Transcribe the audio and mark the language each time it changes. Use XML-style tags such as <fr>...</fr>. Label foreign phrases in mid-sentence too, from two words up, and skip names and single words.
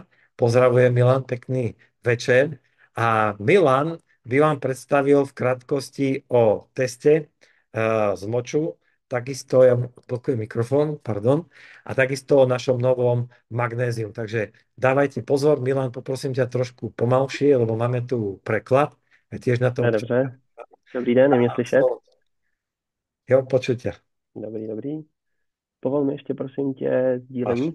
<sk>Pozdravujem, Milan, pekný večer. A Milan by vám predstavil v krátkosti o teste z moču, takisto, ja blokujem mikrofón, pardon, a takisto o našom novom magnézium. Takže dávajte pozor, Milan, poprosím ťa trošku pomalšie, lebo máme tu preklad. Ja tiež na tom</sk> <cs>Dobře. Dobrý den, je mě slyšet?</cs> <sk>Jo, počuť ťa.</sk> <cs>Dobrý, dobrý. Povol mi ještě prosím tě Máš.</cs>